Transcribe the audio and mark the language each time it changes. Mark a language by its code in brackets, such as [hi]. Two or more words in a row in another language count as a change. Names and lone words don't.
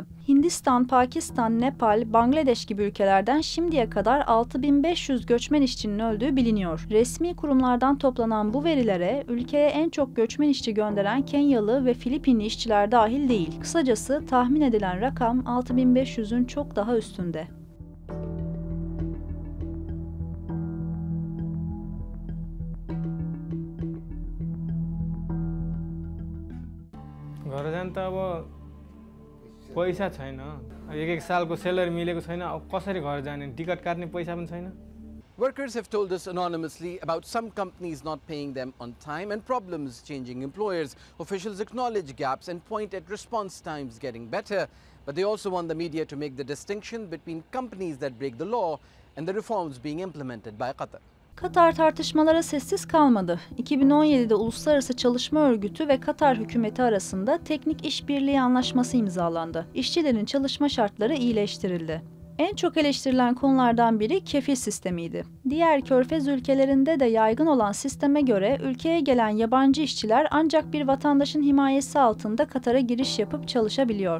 [tr] Hindistan, Pakistan, Nepal, Bangladeş gibi ülkelerden şimdiye kadar 6500 göçmen işçinin öldüğü biliniyor. Resmi kurumlardan toplanan bu verilere ülkeye en çok göçmen işçi gönderen Kenyalı ve Filipinli işçiler dahil değil. Kısacası tahmin edilen rakam 6500'ün çok daha üstünde. [ne] घर जान त अब पैसा छैन एक सालको स्यालेरी मिलेको छैन अब कसरी घर जाने टिकट काट्ने पैसा पनि छैन. [en] Workers have told us anonymously about some companies not paying them on time and problems changing employers. Officials acknowledge gaps and point at response times getting better, but they also want the media to make the distinction between companies that break the law and the reforms being implemented by Qatar. [tr] Katar tartışmalara sessiz kalmadı. 2017'de Uluslararası Çalışma Örgütü ve Katar hükümeti arasında teknik işbirliği anlaşması imzalandı. İşçilerin çalışma şartları iyileştirildi. En çok eleştirilen konulardan biri kefil sistemiydi. Diğer Körfez ülkelerinde de yaygın olan sisteme göre ülkeye gelen yabancı işçiler ancak bir vatandaşın himayesi altında Katar'a giriş yapıp çalışabiliyor.